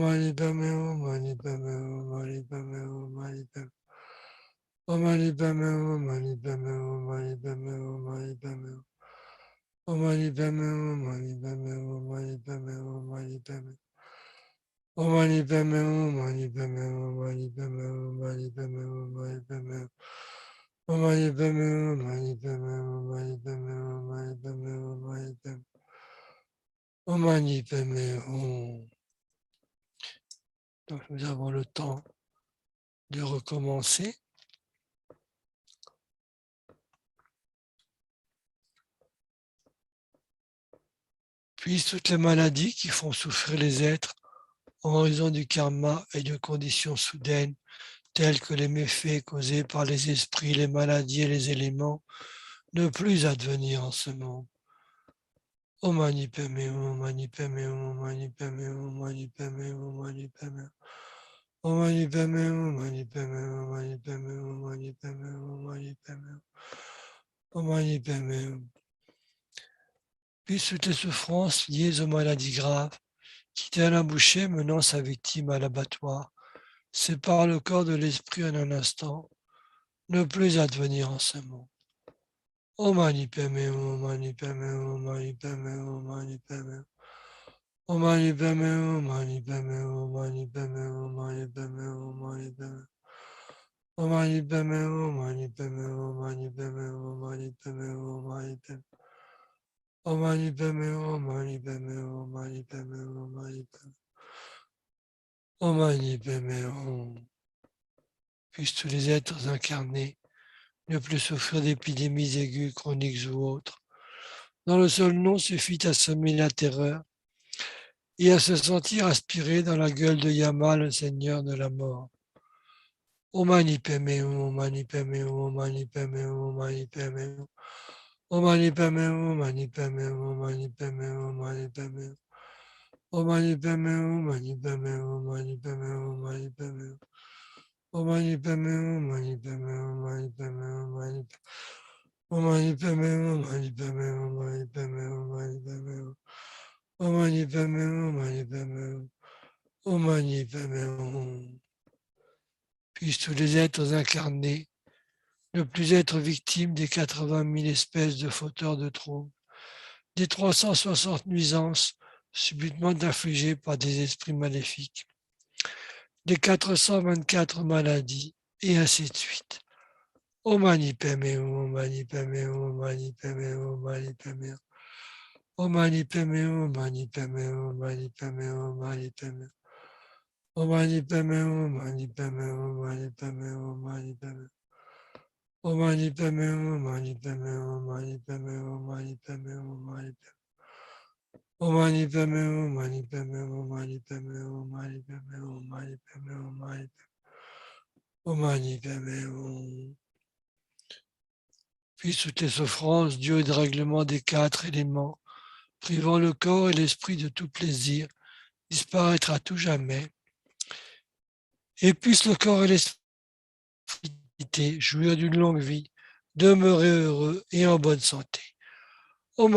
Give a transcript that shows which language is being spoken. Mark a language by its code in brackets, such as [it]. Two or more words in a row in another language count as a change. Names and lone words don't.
[sa] Mani Padme Hum, Mani Padme Hum, Mani Padme Hum, Mani Padme Om Mani Padme Hum, Mani Padme Hum, Mani Padme Hum, Mani Padme Om Mani Padme Hum, Mani Padme Hum, Mani Padme Hum, Mani Padme Om Mani Padme Hum, Mani Padme Hum, Mani Padme Hum, Mani Padme Hum, Mani Padme Om Mani Padme Hum, Mani Padme Hum, Mani Padme Hum, Mani Padme Hum, Mani Padme Om Mani Padme Hum. [fr] Donc nous avons le temps de recommencer. Puis toutes les maladies qui font souffrir les êtres en raison du karma et de conditions soudaines, telles que les méfaits causés par les esprits, les maladies et les éléments, ne plus advenir en ce monde. [sa] Om Mani Padme Hum, Om Mani Padme Hum, Om Mani Padme Hum, Om Mani Padme Hum, Om Mani Padme Hum Om Mani Padme Hum, Om Mani Padme Hum, Om Mani Padme Hum, Om Mani Padme Hum, Om Mani Padme Hum Om Mani Padme Hum. [fr] Puis toutes les souffrances liées aux maladies graves, qui telle un boucher menant sa victime à l'abattoir, sépare le corps de l'esprit en un instant, ne plus advenir en ce monde. [sa] Om Mani Padme Hum, Om Mani Padme Hum, Om Mani Padme Hum, Om Mani Padme Hum Om Mani Padme Hum, Om Mani Padme Hum, Om Mani Padme Hum, Om Mani Padme Hum, Om Mani Padme Om Mani Padme Hum, Om Mani Padme Hum, Om Mani Padme Hum, Om Mani Padme Hum, Om Mani Padme Om Mani Padme Hum, Om Mani Padme Hum, Om Mani Padme Hum, Om Mani Padme Om Mani Padme Hum. [fr] Puissent tous les êtres incarnés ne plus souffrir d'épidémies aiguës, chroniques ou autres, dont le seul nom suffit à semer la terreur et à se sentir aspiré dans la gueule de Yama, le Seigneur de la mort. [sa] Om Mani Padme Hum, Om Mani Padme Hum, Om Mani Padme Hum, Om Mani Padme Hum Om Mani Padme Hum, Om Mani Padme Hum, Om Mani Padme Hum, Om Mani Padme Hum Om Mani Padme Hum, Om Mani Padme Hum, Om Mani Padme Hum, Om Mani Padme Hum Om Mani Padme Hum, Om Mani Padme Hum, Om Mani Padme Hum, Om Mani Padme Hum, Om Mani Padme Hum, Om Mani Padme Hum, Om Mani Padme Hum Om Mani Padme Hum, Om Mani Padme Hum, Om Mani Padme Hum. [fr] Puissent tous les êtres incarnés ne plus être victimes des 80 000 espèces de fauteurs de troubles, des 360 nuisances subitement infligées par des esprits maléfiques, des 424 maladies, et ainsi de suite. [sa] Om Mani Padme Hum, Om Mani Padme Hum, Om Mani Padme Hum, Om Mani Padme Hum Om Mani Padme Hum, Om Mani Padme Hum, Om Mani Padme Hum, Om Mani Padme Hum Om Mani Padme Hum, Om Mani Padme Hum, Om Mani Padme Hum, Om Mani Padme Hum Om Mani Padme Hum, Om Mani Padme Hum, Om Mani Padme Hum, Om Mani Padme Hum, Om Mani Padme Om Mani Padme Hum, Om Mani Padme Hum, Om Mani Padme Hum, Om Mani Padme Hum, Om Mani Padme Hum, Om Mani Padme Hum. [fr] Puis toutes les souffrances dues au dérèglement des 4 éléments, privant le corps et l'esprit de tout plaisir, disparaître à tout jamais. Et puisse le corps et l'esprit jouir d'une longue vie, demeurer heureux et en bonne santé.